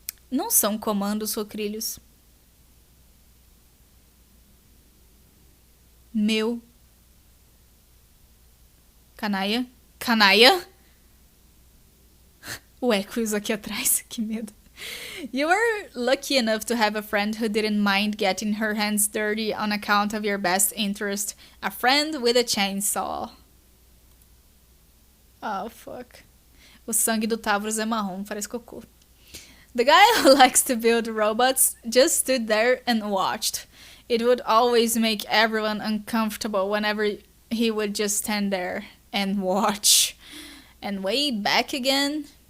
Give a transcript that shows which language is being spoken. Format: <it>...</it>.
<pt>Não são comandos sucrilhos. Meu. Canaia? Canaia? O Equus aqui atrás, que medo.</pt> <en>You were lucky enough to have a friend who didn't mind getting her hands dirty on account of your best interest. A friend with a chainsaw. Oh, fuck.</en> <pt>O sangue do Tavros é marrom, parece cocô.</pt> <en>The guy who likes to build robots just stood there and watched. It would always make everyone uncomfortable whenever he would just stand there and watch. And way back again.</en>